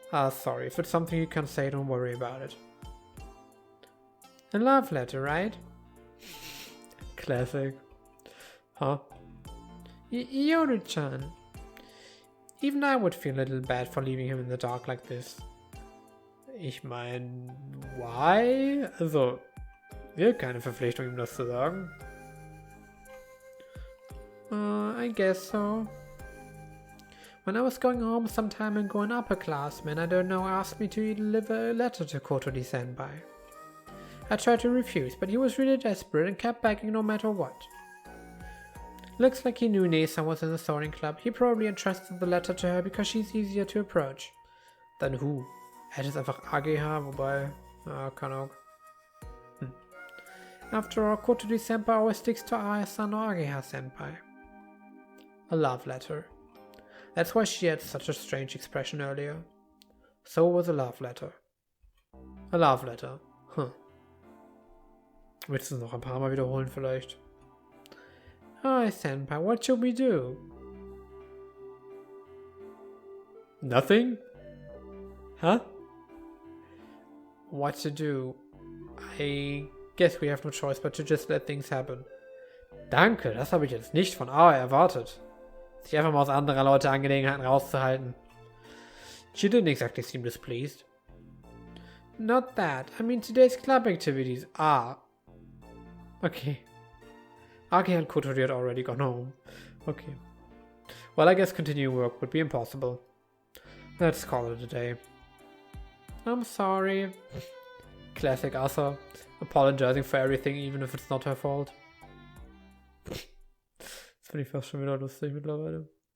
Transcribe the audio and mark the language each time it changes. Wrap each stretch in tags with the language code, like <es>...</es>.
<en>sorry. If it's something you can say, don't worry about it. A love letter, right? Classic. Huh? Yoru-chan. Even I would feel a little bad for leaving him in the dark like this.</en> <de>Ich mein,</de> <en>why?</en> <de>Also, keine Verpflichtung, ihm das zu sagen.</de> <en>I guess so. When I was going home some time ago, an upperclassman, I don't know, asked me to deliver a letter to Kotori-senpai. I tried to refuse, but he was really desperate and kept begging no matter what. Looks like he knew Nesan was in the sorting club. He probably entrusted the letter to her because she's easier to approach. Than who?</en> <de>Hätte es einfach Ageha, wobei... keine Ahnung.</de> <en>After all, Kotori-senpai always sticks to Aya-san or Ageha-senpai. A love letter. That's why she had such a strange expression earlier. So was a love letter. A love letter.</en> <de>Willst du es noch ein paar Mal wiederholen vielleicht?</de> <en>Hi, Senpai, what should we do? Nothing? Huh? What to do? I guess we have no choice but to just let things happen.</en> <de>Danke, das habe ich jetzt nicht von Aoi erwartet. Sich einfach mal aus anderer Leute Angelegenheiten rauszuhalten.</de> <en>She didn't exactly seem displeased. Not that. I mean today's club activities. Okay. Age and Kotori had already gone home. Okay. Well, I guess continuing work would be impossible. Let's call it a day. I'm sorry. Classic Asa. Apologizing for everything, even if it's not her fault.</en> <de>Das finde ich fast schon wieder lustig mittlerweile.</de>